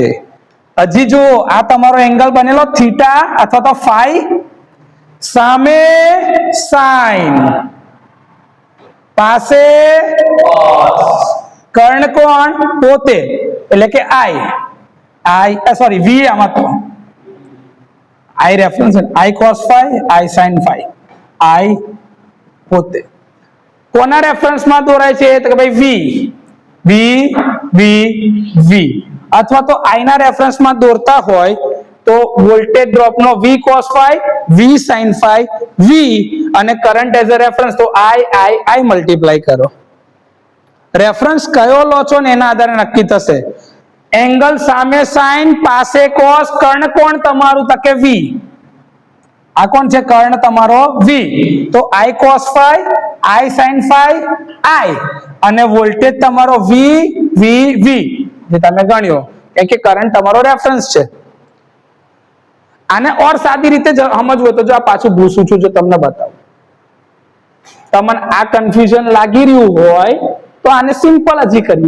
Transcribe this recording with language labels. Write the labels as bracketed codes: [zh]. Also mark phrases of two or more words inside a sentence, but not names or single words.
[gu] હજી જો આ તમારો એંગલ બનેલો થીટા અથવા તો ફાઈ, સામે સાઇન, પાસે કર્ણ કોણ પોતે એટલે કે I સોરી V. આમાં તો I રેફરન્સ [en] I cos phi, I sin phi. [gu] I પોતે કોના રેફરન્સમાં દોરાય છે? તો કે ભાઈ V, V, V. અથવા તો I ના રેફરન્સમાં દોરતા હોય તો વોલ્ટેજ ડ્રોપનો [en] V cos phi, V sin phi, V [gu] અને [en] current as a reference [gu] તો I મલ્ટીપ્લાય કરો. રેફરન્સ કયો લો છો ને એના આધારે નક્કી થશે. એંગલ સામે સાઇન, પાસે કોસ, કર્ણ કોણ તમારું? તો કે V. આ કોણ છે? કર્ણ તમારો V. તો [en] I cos phi, I sin phi, I [gu] અને વોલ્ટેજ તમારો V, V, V જે તમે ગણ્યો કે કરંટ તમારો રેફરન્સ છે. આને ઓર સાદી રીતે સમજવું તો જો આ પાછું ભૂસું છું, જો તમને બતાવું. તમને આ કન્ફ્યુઝન લાગી રહ્યું હોય તો આને સિમ્પલ હજી કરીએ.